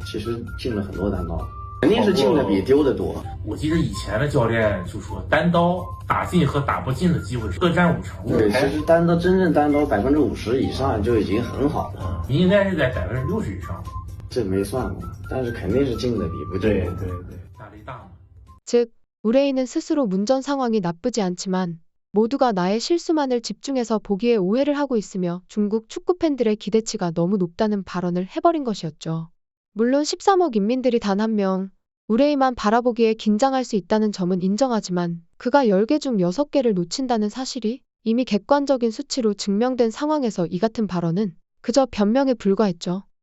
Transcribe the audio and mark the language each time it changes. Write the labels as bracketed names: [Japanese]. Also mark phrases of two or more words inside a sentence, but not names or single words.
[Chinese] 其实进了很多单刀，肯定是进的比丢的多。我记得以前的教练就说，单刀打进和打不进的机会是各占50%。对，其实真正单刀50%以上就已经很好了。你应该是在60%以上。这没算过，但是肯定是进的比不进的。对，压力大嘛。 [Korean] 즉, 우레이는 스스로 문전 상황이 나쁘지 않지만 모두가 나의 실수만을 집중해서 보기에 오해를 하고 있으며 중국 축구 팬들의 기대치가 너무 높다는 발언을 해버린 것이었죠. 물론 13억 인민들이 단 한 명, 우레이만 바라보기에 긴장할 수 있다는 점은 인정하지만 그가 10개 중 6개를 놓친다는 사실이 이미 객관적인 수치로 증명된 상황에서 이 같은 발언은 그저 변명에 불과했죠.